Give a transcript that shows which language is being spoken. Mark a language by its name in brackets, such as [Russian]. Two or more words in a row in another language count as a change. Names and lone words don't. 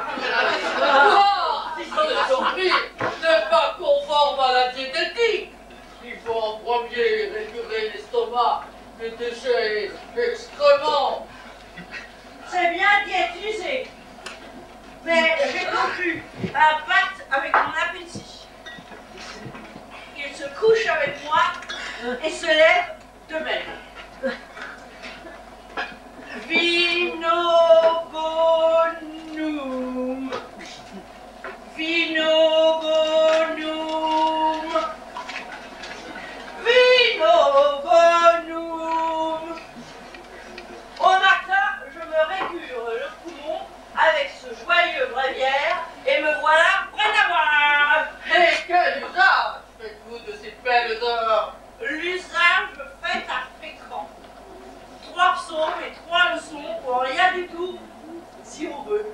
[French] Si son esprit n'est pas conforme à la diététique, il faut en premier récurer l'estomac, les déchets, l'excrément. C'est bien diétisé. Mais j'ai conclu un pacte avec mon appétit. Il se couche avec moi et se lève de même. [Latin] Vino bonum. Vino bonum. Vino bonum. [French] Au matin, je me régure le poumon avec ce joyeux bréviaire et me voilà prêt à boire. Et quel usage faites-vous de ces belles heures? L'usage fait à fréquent. 3 psaumes et 3 leçons pour rien du tout, si on veut.